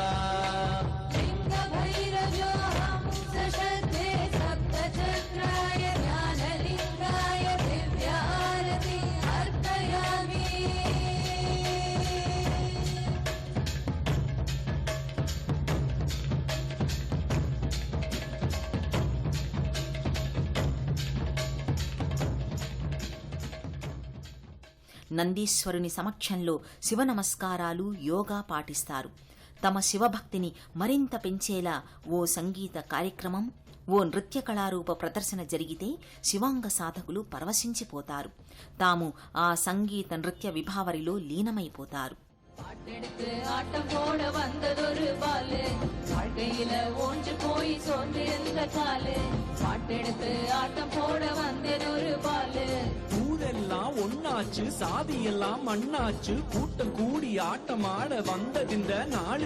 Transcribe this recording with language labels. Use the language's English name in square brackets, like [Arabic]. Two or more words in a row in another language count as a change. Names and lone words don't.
[Sanskrit] लिङ्गभैरजोऽहं सशब्दे सप्तचक्राय ज्ञानलिङ्गाय दिव्यारति अर्पयामि। [Telugu] నందీశ్వరుని సమక్షంలో శివ నమస్కారాలు, యోగా పాటిస్తారు. తమ శివభక్తిని మరింత పెంచేలా ఓ సంగీత కార్యక్రమం, ఓ నృత్య కళారూప ప్రదర్శన జరిగితే శివాంగ సాధకులు పరవశించిపోతారు. తాము ఆ సంగీత నృత్య విభావరిలో లీనమైపోతారు. [Tamil] பாட்டெடுத்து ஆட்டம் போட வந்ததொரு பாலு, வாழ்க்கையில ஓஞ்சு போய் சோர்ந்திருந்த காலு. பாட்டெடுத்து ஆட்டம் போட வந்ததொரு பாலு, ஊரெல்லாம் ஒன்னாச்சு, சாதியெல்லாம் மண்ணாச்சு, கூட்டம் கூடி ஆட்டமாட வந்ததிந்த நாளு.